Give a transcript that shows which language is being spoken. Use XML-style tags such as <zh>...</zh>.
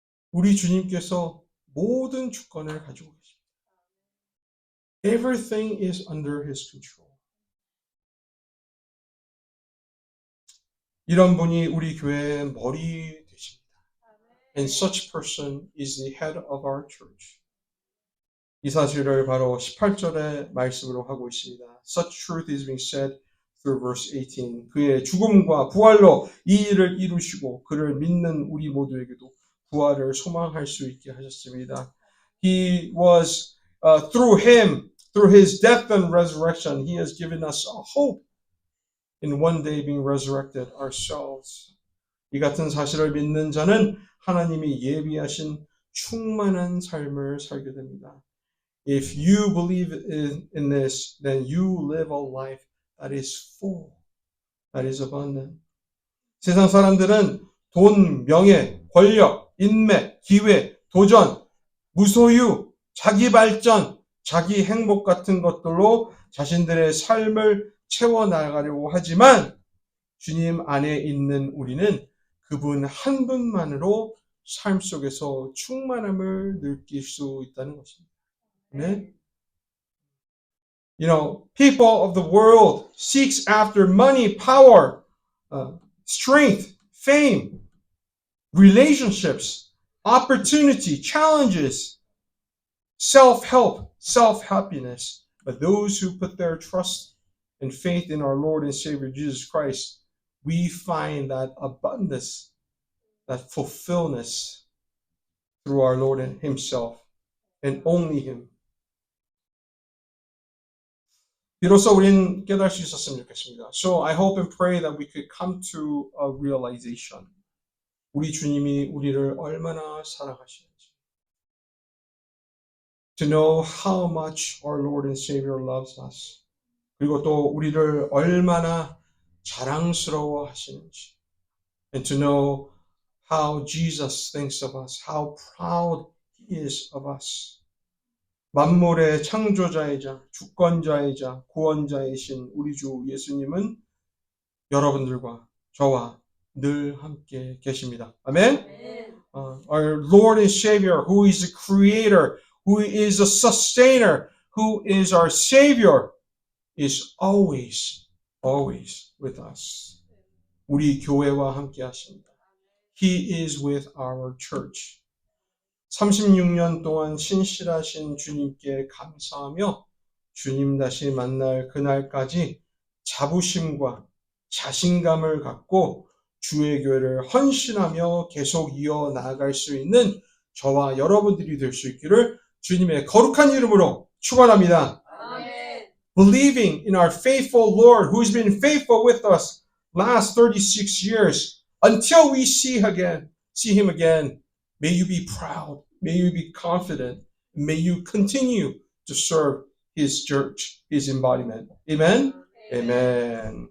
<ko>우리 주님께서 모든 주권을 가지고 계십니다.</ko> <en>Everything is under His control.</en> <ko>이런 분이 우리 교회의 머리 되십니다.</ko> <en>And such person is the head of our church.</en> <ko>이 사실을 바로 18절의 말씀으로 하고 있습니다.</ko> <en>Such truth is being said through verse 18.</en> <ko>그의 죽음과 부활로 이 일을 이루시고 그를 믿는 우리 모두에게도 부활을 소망할 수 있게 하셨습니다.</ko> <en>He was through him, through his death and resurrection, he has given us a hope in one day being resurrected ourselves.</en> <ko>이 같은 사실을 믿는 자는 하나님이 예비하신 충만한 삶을 살게 됩니다.</ko> <en>If you believe in this, then you live a life that is full, that is abundant.</en> <ko>세상 사람들은 돈, 명예, 권력, 인맥, 기회, 도전, 무소유, 자기 발전, 자기 행복 같은 것들로 자신들의 삶을 채워나가려고 하지만 주님 안에 있는 우리는 그분 한 분만으로 삶 속에서 충만함을 느낄 수 있다는 것입니다. 아멘.</ko> <en>You know, people of the world seeks after money, power, strength, fame, relationships, opportunity, challenges, self-help, self-happiness. But those who put their trust and faith in our Lord and Savior Jesus Christ, we find that abundance, that fulfillment through our Lord and Himself and only Him.</en> <ko>비로소 우린 깨달을 수 있었으면 좋겠습니다.</ko> <en>So I hope and pray that we could come to a realization.</en> <ko>우리 주님이 우리를 얼마나 사랑하시는지.</ko> <en>To know how much our Lord and Savior loves us.</en> <ko>그리고 또 우리를 얼마나 자랑스러워 하시는지.</ko> <en>And to know how Jesus thinks of us, how proud He is of us.</en> <ko>만물의 창조자이자 주권자이자 구원자이신 우리 주 예수님은 여러분들과 저와 늘 함께 계십니다. 아멘?</ko> <en>Our Lord and Savior, who is the Creator, who is a Sustainer, who is our Savior, is always with us.</en> <ko>우리 교회와 함께 하십니다.</ko> <en>He is with our church.</en> <ko>36년 동안 신실하신 주님께 감사하며 주님 다시 만날 그날까지 자부심과 자신감을 갖고 주의 교회를 헌신하며 계속 이어나갈 수 있는 저와 여러분들이 될 수 있기를 주님의 거룩한 이름으로 축원합니다.</ko> <en>Amen. Believing in our faithful Lord who's been faithful with us last 36 years until we see Him again. May you be proud. May you be confident. May you continue to serve His church, His embodiment. Amen? Amen.</en>